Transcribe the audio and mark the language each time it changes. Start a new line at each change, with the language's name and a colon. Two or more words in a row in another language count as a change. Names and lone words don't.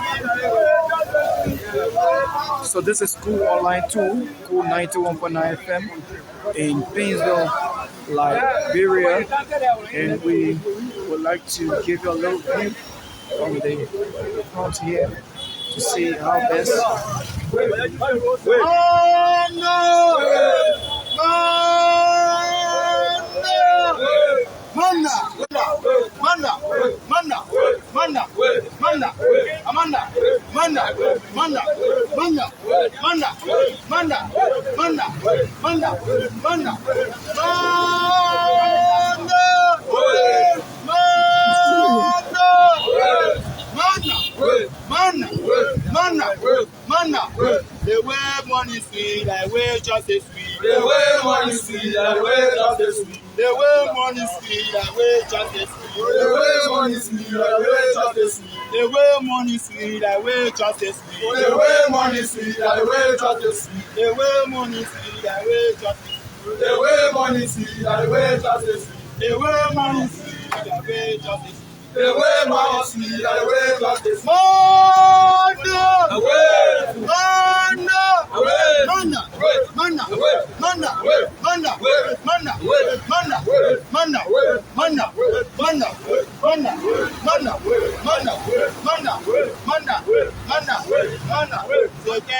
English: So this is Cool Online 2, Cool 91.9 FM in Painesville, Liberia, and we would like to give you a little view from the front here to see how best. Manda! Manda! Manda! Manda! Manda! Amanda! Manda! Manda! Manda! Manda! Manda! Manda! Manda! Manda! The way money sweet, the way justice sweet. The way money sweet, the way justice sweet. The way money sweet, the way justice sweet. The way money sweet, the way justice sweet. The way money sweet, the way justice sweet. The way money sweet, the way justice sweet. The way money sweet, the way justice sweet. The way money sweet, the way justice sweet. The way money sweet, the way justice sweet. The way money sweet, the way justice sweet. Manda! Away! Manda! Away! Manda! Manda! Manda! Manda! Manda! Manda! Manda! Manda! Manda! Manda! Manda! Manda! Manda! Manda! Manda! Manda! So